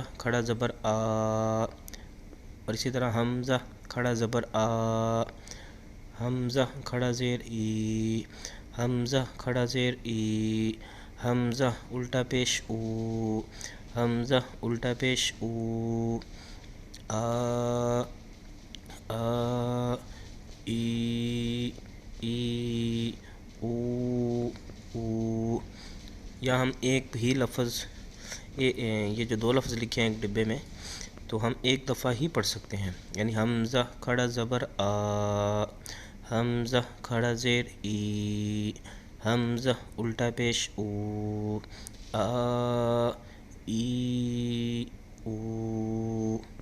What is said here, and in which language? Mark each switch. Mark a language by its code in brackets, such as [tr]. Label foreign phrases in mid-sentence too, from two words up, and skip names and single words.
[ur] کھڑا زبر آ، اور اسی طرح حمزہ کھڑا زبر آ، حمزہ کھڑا زیر ای، حمزہ کھڑا زیر ای، حمزہ الٹا پیش او، حمزہ الٹا پیش او، آ آ ای ای او او۔ یا ہم ایک ہی لفظ یہ جو دو لفظ لکھے ہیں ایک ڈبے میں، تو ہم ایک دفعہ ہی پڑھ سکتے ہیں، یعنی حمزہ کھڑا زبر آ، حمزہ کھڑا زیر ای، حمزہ الٹا پیش او، آ ای او۔